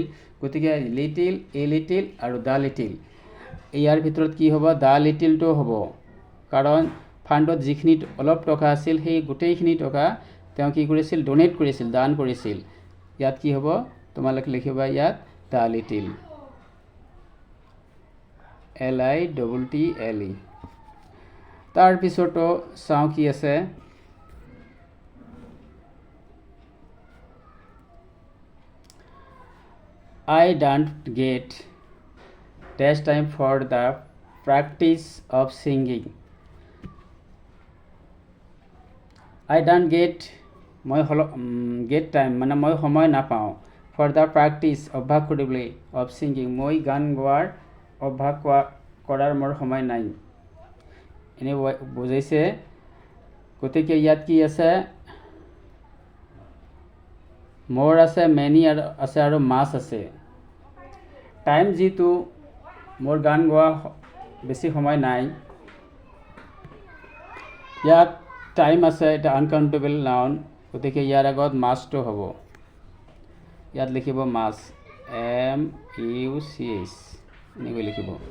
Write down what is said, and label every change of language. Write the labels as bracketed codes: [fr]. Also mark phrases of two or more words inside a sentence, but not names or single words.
[as] গতিকে লিটিল, [en] a little [as] আৰু [en] the little, [as] ইয়াৰ ভিতৰত কি হ'ব, [en] the littleটো [as] হ'ব, কাৰণ ফাণ্ডত যিখিনি অলপ টকা আছিল সেই গোটেইখিনি টকা তেওঁ কি কৰিছিল, ডনেট কৰিছিল, দান কৰিছিল। ইয়াত কি হ'ব, তোমালোকে লিখিবা ইয়াত [en] the little, [as] LITTLE। তাৰপিছতো চাওঁ কি আছে, [en] I don't get dash time for the practice of singing. I don't get, [as] মই [en] get time [as] মানে মই সময় নাপাওঁ, [en] for the practice [as] অভ্যাস কৰিবলৈ, [en] of singing [as] মই গান গোৱাৰ অভ্যাস কৰাৰ মোৰ সময় নাই, এনে বুজাইছে। গতিকে ইয়াত কি আছে, মোৰ আছে, মেনি আছে আৰু মাছ আছে। টাইম যিটো মোৰ গান গোৱা বেছি সময় নাই, ইয়াত টাইম আছে, এটা [en] uncountable noun, [as] গতিকে ইয়াৰ আগত মাছটো হ'ব, ইয়াত লিখিব মাছ, MUCH এনেকৈ লিখিব।